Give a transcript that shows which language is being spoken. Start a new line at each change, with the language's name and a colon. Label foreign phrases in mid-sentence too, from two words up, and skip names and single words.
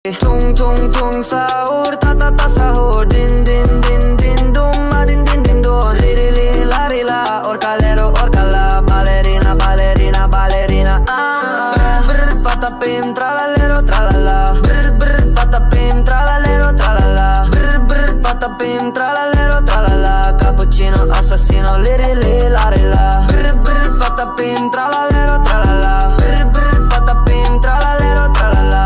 Italian: Tung tung tung sahur, ta ta ta sahur. Din din din din dum, ma din din din dum. Li li la ri la, orcalero orcala. Ballerina ballerina ballerina. Brr brr patapim tralalero tralala. Brr brr patapim tralalero tralala. Brr brr patapim tralalero tralala. Cappuccino assassino, li li la ri la. Brr brr patapim tralalero tralala. Brr brr patapim tralalero tralala.